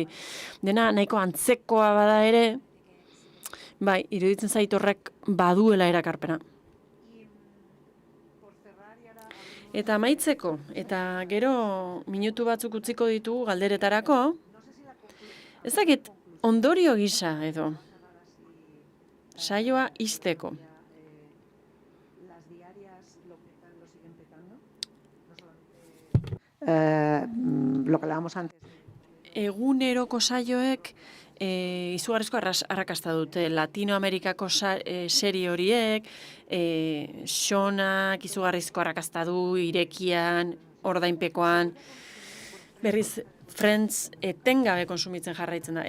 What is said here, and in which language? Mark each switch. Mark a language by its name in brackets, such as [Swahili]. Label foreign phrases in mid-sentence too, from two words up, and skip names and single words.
[Basque] Dena nahiko antzekoa bada ere, bai, iruditzen zait horrek baduela erakarpena. Eta amaitzeko, eta gero minutu batzuk utziko ditugu galderetarako, ez dakit ondorio gisa edo, saioa ixteko. [Spanish] Lo que hablábamos antes. [Basque] Eguneroko saioek izugarrizko arrakasta dute. Latinoamerikako serie horiek, Xonak izugarrizko arrakasta du, Irekian, Ordainpekoan. Berriz, Friends etengabe konsumitzen jarraitzen da.